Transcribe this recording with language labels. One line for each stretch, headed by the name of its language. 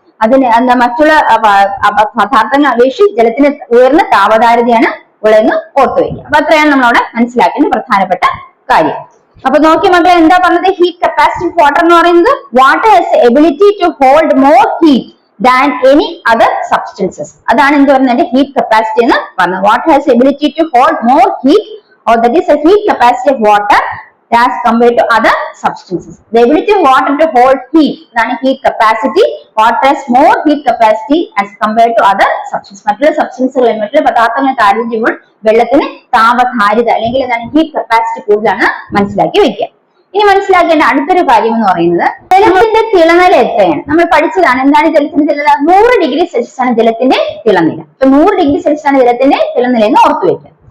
Malayalam: അതിന് മറ്റുള്ള പദാർത്ഥങ്ങളെ അപേക്ഷിച്ച് ജലത്തിന് ഉയർന്ന താപധാരിതയാണ് ഉള്ളതെന്ന് ഓർത്തു വയ്ക്കുക. അപ്പൊ അത്രയാണ് നമ്മളവിടെ മനസ്സിലാക്കേണ്ട പ്രധാനപ്പെട്ട കാര്യം. അപ്പൊ നോക്കി മക്കളെ എന്താ പറഞ്ഞത്?
English: heat capacity of water
Malayalam: എന്ന് പറയുന്നത്
English: Water has ability to hold more heat than any other substances.
Malayalam: അതാണ് എന്ത് പറയുന്നത്? ഹീറ്റ് കപ്പാസിറ്റി എന്ന് പറഞ്ഞത്.
English: Water has ability to hold more heat, or that is a heat capacity of water as compared to other substances. The ability of water to hold heat, that is heat capacity. Water has more heat capacity as compared to other substances.
Malayalam: മറ്റുള്ള സബ്സ്റ്റൻസുകൾ, മറ്റുള്ള പദാർത്ഥങ്ങളെ താരതമ്യം ചെയ്യുമ്പോൾ വെള്ളത്തിന് താപധാരിത അല്ലെങ്കിൽ എന്താണ് heat capacity കൂടുതലാണ് മനസ്സിലാക്കി വെക്കുക. ഇനി മനസ്സിലാക്കേണ്ട അടുത്തൊരു കാര്യം എന്ന് പറയുന്നത് ജലത്തിന്റെ തിളനില എത്രയാണ്? നമ്മൾ പഠിച്ചതാണ്. എന്താണ് ജലത്തിന്റെ തിളനില? 100 ഡിഗ്രി സെൽഷ്യസ് ആണ് ജലത്തിന്റെ തിളനില. അപ്പൊ 100 ഡിഗ്രി സെൽഷ്യസ് ആണ് ജലത്തിന്റെ തിളനില എന്ന് ഓർത്തു വെക്കുക.